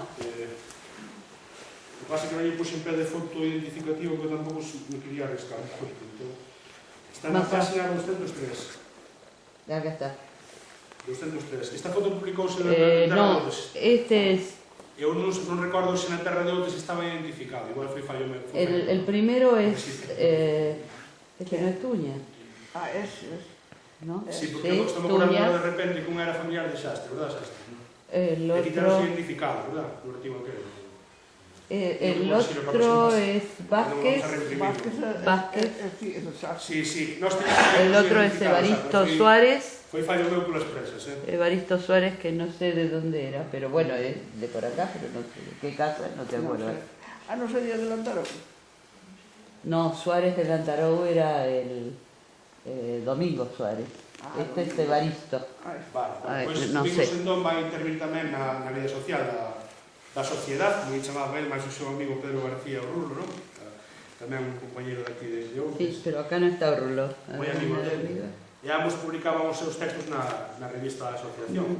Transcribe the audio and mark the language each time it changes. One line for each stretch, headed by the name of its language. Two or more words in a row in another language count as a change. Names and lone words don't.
Galician: O que pasa que non lle puxen pé de foto identificativo que tampouco me quería arriscar. Está na página 203. Aquí está. 203. Esta foto publicouse na Terra de Outes.
Spanish: Este es...
Galician: Eu non recordo se na Terra de Outes estaba identificado. Igual foi fallo meu.
Spanish: El primero es... Este no es Tuña. ¿No?
Galician: Sí, porque estou me acordando de repente que un era familiar de Xastre, verdad, Xastre?
Spanish: El
Galician: E quitaronse
Spanish: otro...
Galician: identificado, verdad? No artigo que
Spanish: El otro es Vázquez. Vázquez. Sí. El otro es Evaristo Suárez.
Galician: Foi fallo meu polas presas,
Spanish: Evaristo Suárez, que no sé de dónde era, pero bueno, es de por acá, pero no sé de qué casa, no te acuerdo. No sería de Lantaró. No, Suárez de Lantaró era el Domingo Suárez. Este es Evaristo.
Galician: Vale, pois
Spanish: no Domingo sé.
Galician: Sendón vai intervir tamén na vida social da sociedade, como lle chamaba el, máis o seu amigo Pedro García o Rulo, non? Tamén un compañero daqui de Outes.
Spanish: Sí, pero acá no está Rulo.
Galician: Moi amigo dele. E ambos publicaban os seus textos na revista da asociación.